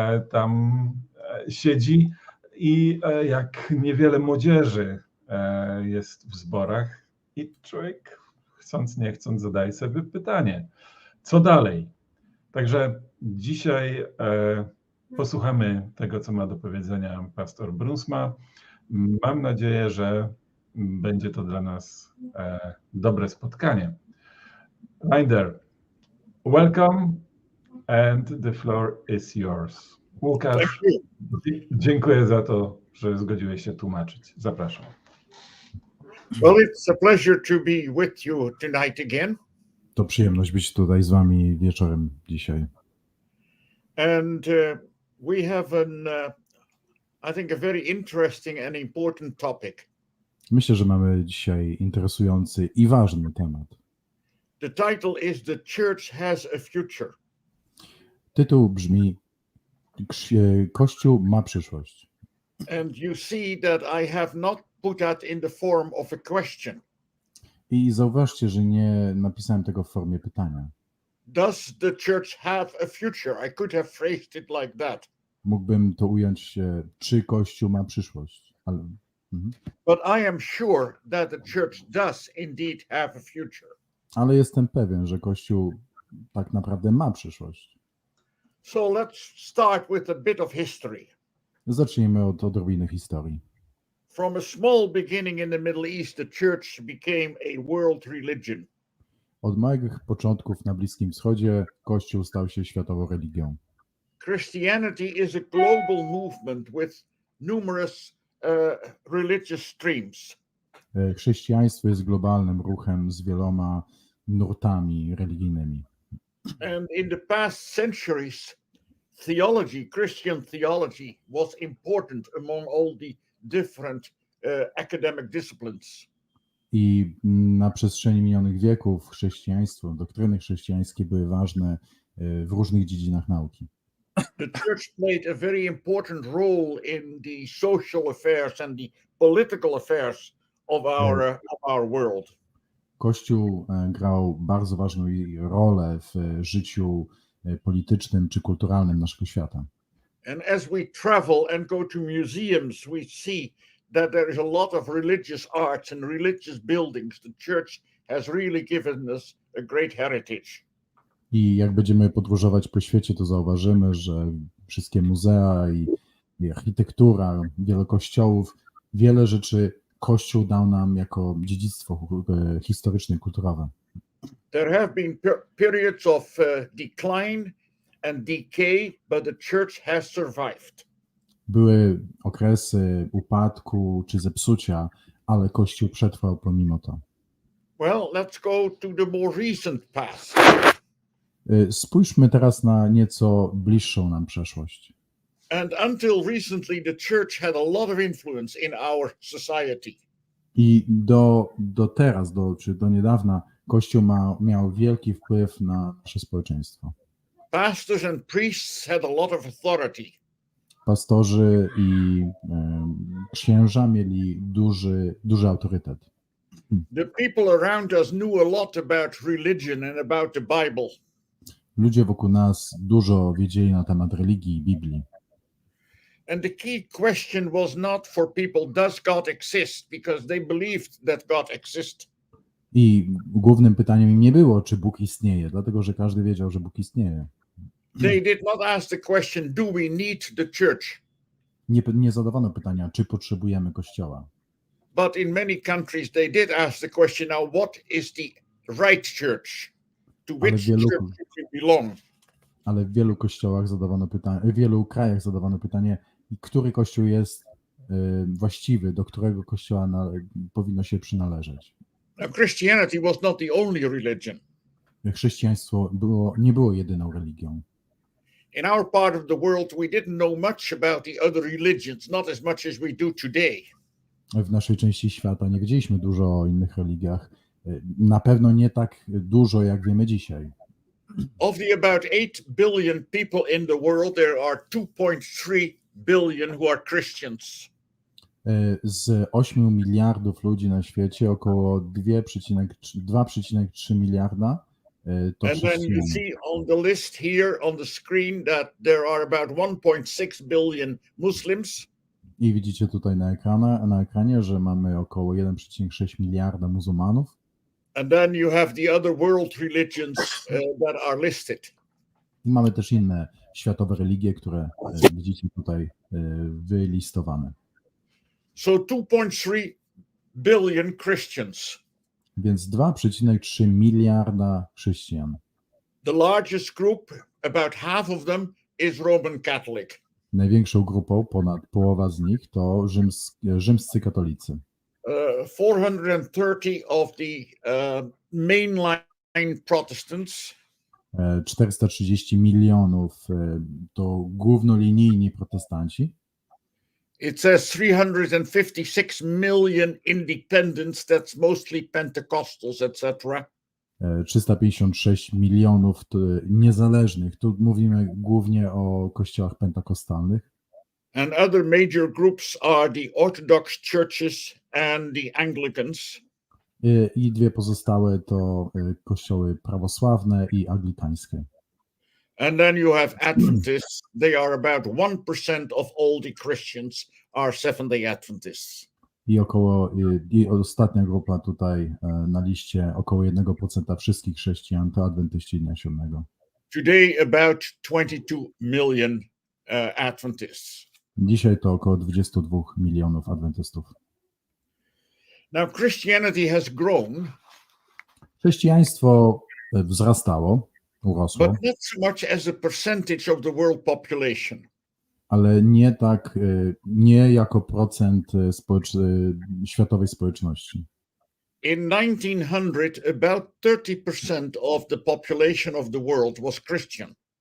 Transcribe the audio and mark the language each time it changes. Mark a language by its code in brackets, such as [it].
[pl] tam siedzi i jak niewiele młodzieży jest w zborach i człowiek chcąc nie chcąc zadaje sobie pytanie, co dalej? Także dzisiaj posłuchamy tego, co ma do powiedzenia pastor Bruinsma. Mam nadzieję, że będzie to dla nas dobre spotkanie. [en] Reinder, welcome and the floor is yours. [pl] Łukasz, dziękuję za to, że zgodziłeś się tłumaczyć. Zapraszam. [en] Well, it's a pleasure to be with you tonight again. [pl] To przyjemność być tutaj z wami wieczorem dzisiaj. [en] And we have I think a very interesting and important topic. [pl] Myślę, że mamy dzisiaj interesujący i ważny temat. [en] The title is The Church Has a Future. [pl] Tytuł brzmi Kościół ma przyszłość. [en] And you see that I have not put that in the form of a question. [pl] I zauważcie, że nie napisałem tego w formie pytania. [en] Does the church have a future? I could have phrased it like that. [pl] Mógłbym to ująć, czy Kościół ma przyszłość. Ale, [en] But I am sure that the church does indeed have a future. [pl] ale jestem pewien, że Kościół tak naprawdę ma przyszłość. [en] So let's start with a bit of history. [pl] Zacznijmy od odrobiny historii. [en] From a small beginning in the Middle East, the church became a world religion. [pl] Od małych początków na Bliskim Wschodzie Kościół stał się światową religią. [en] Christianity is a global movement with numerous religious streams. [pl] Chrześcijaństwo jest globalnym ruchem z wieloma nurtami religijnymi. [en] And in the past centuries, Christian theology was important among all the different academic disciplines. [pl] I na przestrzeni minionych wieków chrześcijaństwo, doktryny chrześcijańskie były ważne w różnych dziedzinach nauki. [en] The church played a very important role in the social affairs and the political affairs of our world. [pl] Kościół grał bardzo ważną rolę w życiu politycznym czy kulturalnym naszego świata. [en] And as we travel and go to museums, we see that there is a lot of religious arts and religious buildings. The church has really given us a great heritage. [pl] I jak będziemy podróżować po świecie, to zauważymy, że wszystkie muzea i architektura, wiele kościołów, wiele rzeczy Kościół dał nam jako dziedzictwo historyczne i kulturowe. [en] There have been periods of decline and decay, but the church has survived. [pl] Były okresy upadku czy zepsucia, ale Kościół przetrwał pomimo to. [en] Well, let's go to the more recent past. [pl] Spójrzmy teraz na nieco bliższą nam przeszłość. [en] And until recently, the church had a lot of influence in our society. [pl] I do teraz, czy do niedawna, Kościół miał wielki wpływ na nasze społeczeństwo. [en] Pastors and priests had a lot of authority. [pl] Pastorzy i księża mieli duży autorytet. [en] The people around us knew a lot about religion and about the Bible. [pl] Ludzie wokół nas dużo wiedzieli na temat religii i Biblii. [en] And the key question was not for people, does God exist? Because they believed that God exists. [pl] I głównym pytaniem im nie było, czy Bóg istnieje, dlatego że każdy wiedział, że Bóg istnieje. [en] They did not ask the question, do we need the church? [pl] Nie zadawano pytania, czy potrzebujemy Kościoła. [en] But in many countries, they did ask the question, now what is the right church? To which church should we belong? [pl] Ale w wielu kościołach w wielu krajach zadawano pytanie, który kościół jest właściwy, do którego kościoła powinno się przynależeć. [en] Now, Christianity was not the only religion. [pl] Chrześcijaństwo nie było jedyną religią. [en] In our part of the world, we didn't know much about the other religions, not as much as we do today. [pl] W naszej części świata nie wiedzieliśmy dużo o innych religiach. Na pewno nie tak dużo, jak wiemy dzisiaj. [en] Of the about 8 billion people in the world, there are 2.3 billion who are Christians. [pl] Z 8 miliardów ludzi na świecie około 2,3 miliarda to [en] And then you [pl] chrześcijanie. [en] see on the list here on the screen that there are about 1.6 billion Muslims. [pl] I widzicie tutaj na ekranie, że mamy około 1,6 miliarda muzułmanów. [en] And then you have the other world religions that are listed. [pl] I mamy też inne światowe religie, które widzicie tutaj wylistowane. [en] So 2.3 billion Christians. [pl] Więc 2,3 miliarda chrześcijan. [en] The largest group, about half of them, is Roman Catholic. [pl] Największą grupą, ponad połowa z nich, to rzymscy katolicy. [en] 430 of the mainline Protestants. [pl] 430 milionów to głównolinijni protestanci. [en] It says 356 million independents, that's mostly Pentecostals, etc. [pl] 356 milionów niezależnych. Tu mówimy głównie o kościołach pentakostalnych. [en] And other major groups are the Orthodox churches and the Anglicans. [pl] I dwie pozostałe to kościoły prawosławne i anglikańskie. [en] And then you have Adventists. They are about 1% of all the Christians are Seventh-day Adventists. [pl] I ostatnia grupa tutaj na liście, około 1% wszystkich chrześcijan to adwentyści Dnia Siódmego. [en] Today about 22 million Adventists. [pl] Dzisiaj to około 22 milionów adwentystów. [en] Now Christianity has grown, [pl] Chrześcijaństwo wzrastało, urosło, [en] but not so much as a percentage of the world population. [pl] ale nie jako procent światowej społeczności. [en] In 1900, about 30% of the population of the world was Christian.